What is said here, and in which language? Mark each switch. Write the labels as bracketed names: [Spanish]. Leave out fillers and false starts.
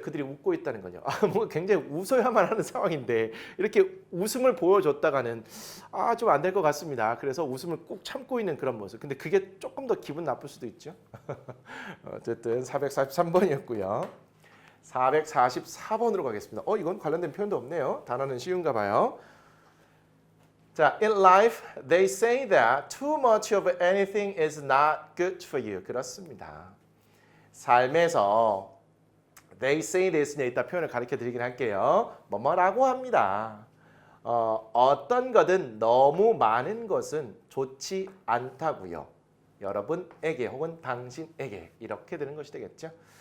[Korean] 그들이 웃고 있다는 거죠. 뭐 굉장히 웃어야만 하는 상황인데 이렇게 웃음을 보여줬다가는 좀 안 될 것 같습니다. 그래서 웃음을 꾹 참고 있는 그런 모습. 근데 그게 조금 더 기분 나쁠 수도 있죠. 어쨌든 443번이었고요. 444번으로 가겠습니다. 이건 관련된 표현도 없네요. 단어는 쉬운가 봐요. [English] 자, in life, they say that too much of anything is not good for you. [Korean] 그렇습니다. 삶에서 [English] they say this [Korean] 에 이따 표현을 가르쳐 드리긴 할게요. 뭐뭐라고 합니다. 어떤 거든 너무 많은 것은 좋지 않다고요. 여러분에게 혹은 당신에게 이렇게 되는 것이 되겠죠.